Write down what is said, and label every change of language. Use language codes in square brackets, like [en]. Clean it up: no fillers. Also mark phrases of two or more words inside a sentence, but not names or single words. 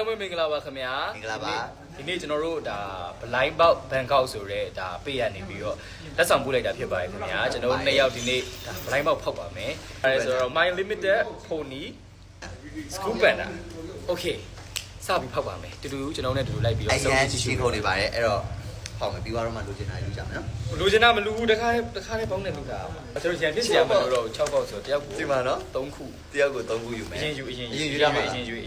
[my] ပွင့်မင်္ဂလာပါခင်ဗျာ မင်္ဂလာပါ ဒီနေ့ကျွန်တော်တို့ဒါ [en] blind box [my] Bangkok ဆိုတဲ့ဒါပေးရနေပြီးတော့လက်ဆောင်ပို့လိုက်တာဖြစ်ပါတယ်ခင်ဗျာကျွန်တော်တို့2ယောက်ဒီနေ့ဒါ [en] blind box [my] ဖောက်ပါမယ်အဲဒါဆိုတော့ [en] my limited pony scoop panda okay [my] စပြီးဖောက်ပါမယ်တူတူကျွန်တော်နဲ့တူတူလိုက်ပြီးတော့ အရင်ရှိခုံနေပါတယ်အဲ့တော့ဟောင်းမယ်ပြီးတော့မှလိုချင်တာယူကြမယ်နော် လူချင်တာမလူဘူးတခါလေးပေါင်းနေလို့တာကျွန်တော်ရန်ဖြစ်စရာမလိုတော့6ပေါက်ဆိုတယောက်ကို ဒီမှာနော် 3ခု တယောက်ကို3ခုယူမယ် အရင်ယူ အရင်ယူရမှာ အရင်ယူ